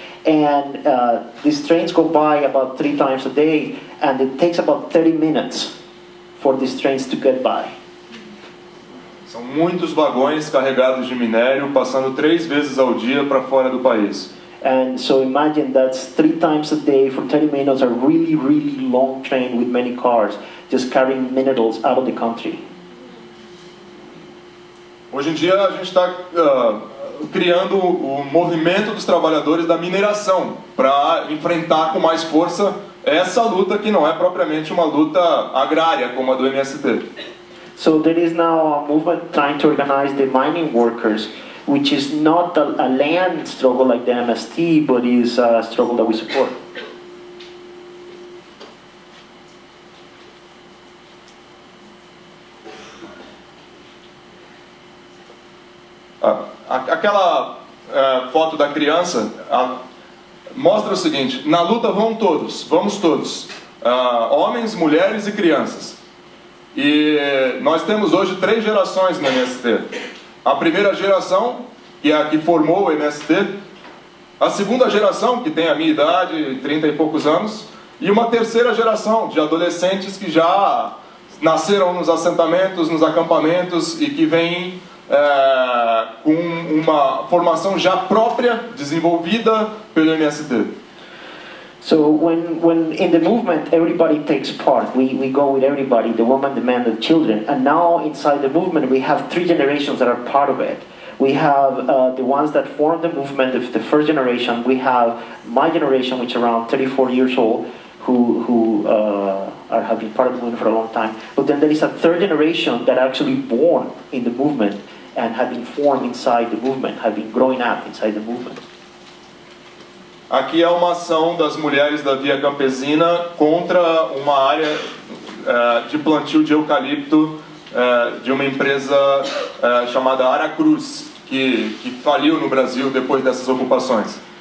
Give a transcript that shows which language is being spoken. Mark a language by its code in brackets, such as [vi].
[en] And these trains go by about 3 times a day, and it takes about 30 minutes for these trains to get by. [pt] São muitos vagões carregados de minério passando 3 vezes ao dia para fora do país. [en] And so imagine that's 3 times a day for 30 minutes, a really, really long train with many cars, just carrying minerals out of the country. [pt] Hoje em dia a gente está criando o movimento dos trabalhadores da mineração para enfrentar com mais força essa luta que não é propriamente uma luta agrária como a do MST. [en] So there is now a movement trying to organize the mining workers, which is not a land struggle like the MST, but is a struggle that we support. [pt] Aquela foto da criança mostra o seguinte: na luta vão todos, vamos todos, homens, mulheres e crianças. E nós temos hoje 3 gerações no MST. A primeira geração, que é a que formou o MST, a segunda geração, que tem a minha idade, 30 e poucos anos, e uma terceira geração de adolescentes que já nasceram nos assentamentos, nos acampamentos e que vêm com uma formação já própria, desenvolvida pelo MST. [en] So when in the movement everybody takes part, we go with everybody, the woman, the man, the children, and now inside the movement we have 3 generations that are part of it. We have the ones that formed the movement, the first generation. We have my generation, which is around 34 years old, who have been part of the movement for a long time. But then there is a 3rd generation that actually born in the movement and have been formed inside the movement, have been growing up inside the movement. [pt] Aqui é uma ação das mulheres da Via Campesina contra uma área de plantio de eucalipto de uma empresa chamada Aracruz, que faliu no Brasil depois dessas ocupações.